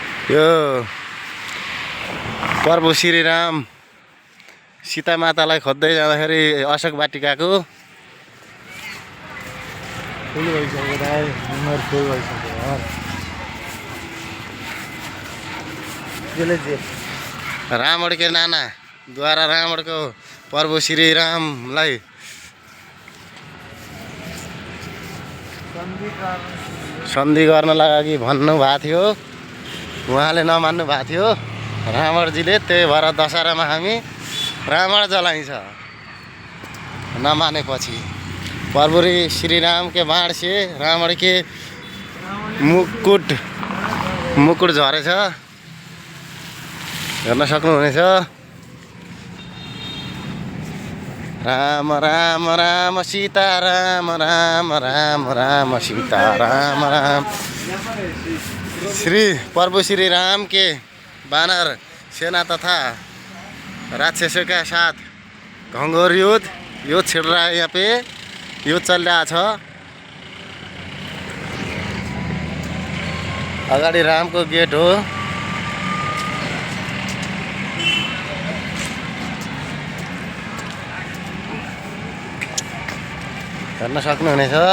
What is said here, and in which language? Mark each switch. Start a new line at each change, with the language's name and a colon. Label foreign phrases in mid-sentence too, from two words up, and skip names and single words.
Nepali: यो प्रभु श्रीराम सीता मातालाई खोज्दै जाँदाखेरि अशोक वाटिकाको फुल भइसक्यो दाइ, उमेर फुल भइसक्यो। त्यसले जे रावण
Hindi: के नाना द्वारा
Nepali: रावणको प्रभु श्रीरामलाई सन्धि गर्नलाई अघि भन्नुभएको थियो, उहाँले नमान्नु भएको थियो रावणजीले। त्यही भएर दशहरामा हामी रावण जलाइन्छ नमानेपछि।
Hindi: प्रभु श्रीराम के बाण से रावण के मुकुट
Nepali: झरेछ, हेर्न सक्नुहुनेछ।
Hindi: राम राम राम सीता राम राम राम राम सीता राम राम। श्री प्रभु श्री राम के वानर सेना तथा राक्षसों के साथ घंघोर युद्ध छिड़ रहा है।
Nepali: यहाँ
Hindi: पे युद्ध चल रहा
Nepali: छ। अगाडि रामको गेट हो। हेर्न सक्नुहुनेछ।